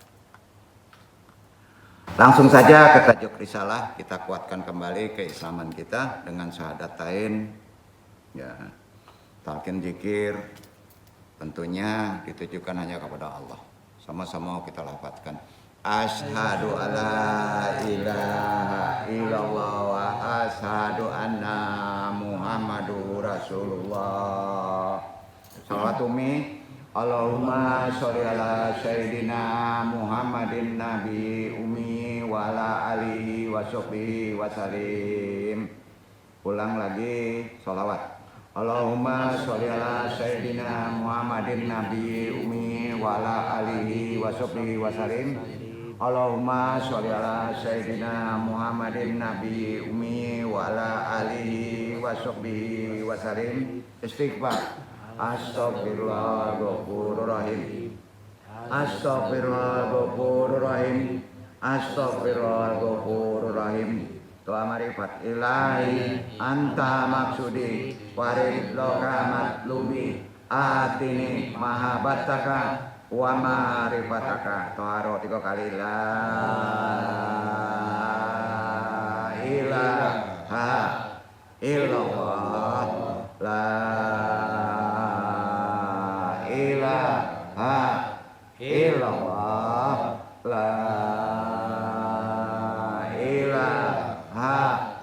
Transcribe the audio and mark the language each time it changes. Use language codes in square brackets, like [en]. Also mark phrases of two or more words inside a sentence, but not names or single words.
[id] Langsung saja ke tajuk risalah, kita kuatkan kembali keislaman kita dengan syahadatain, ya, talqin zikir, tentunya ditujukan hanya kepada Allah. Sama-sama kita lafadzkan. [ar] أشهد أن لا إله إلا الله وأشهد أن محمدا رسول الله. صلوات اللهم صل على سيدنا محمد النبي الأمي وعلى آله وصحبه وسلم. [id] Ulang lagi sholawat. [ar] اللهم صل على سيدنا محمد النبي الأمي وعلى آله وصحبه وسلم. اللهم صل على سيدنا محمد النبي الأمي وعلى آله وصحبه وسلم. [id] Istighfar. [ar] أستغفر الله الغفور الرحيم. أستغفر الله الغفور الرحيم. أستغفر الله الغفور الرحيم. دعاء معرفة إلهي أنت مقصودي ورضاك مطلوبي أعطني محبتك ومعرفتك. [id] Toharo 3 kali. [ar] لا إله إلا الله. لا إله إلا الله. لا إله إلا الله.